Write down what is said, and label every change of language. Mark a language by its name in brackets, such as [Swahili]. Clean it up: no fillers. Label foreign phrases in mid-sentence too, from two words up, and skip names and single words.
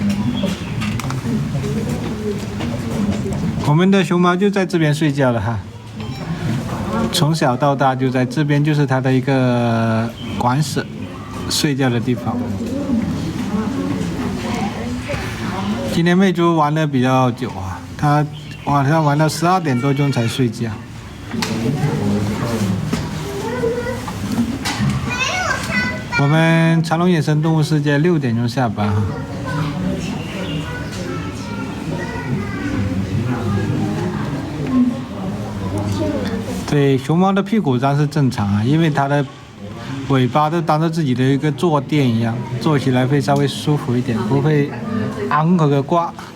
[Chinese] 我們的熊貓就在這邊睡覺了哈，從小到大就在這邊，就是它的一個館舍，睡覺的地方。今天魅族玩得比較久啊，它晚上玩到12點多鐘才睡覺。我們長隆野生動物世界6點鐘下班哈。对，熊貓的屁股上是正常啊，因為它的尾巴都當做自己的一個坐墊一樣，坐起來會稍微舒服一點，不會昂嗰個瓜。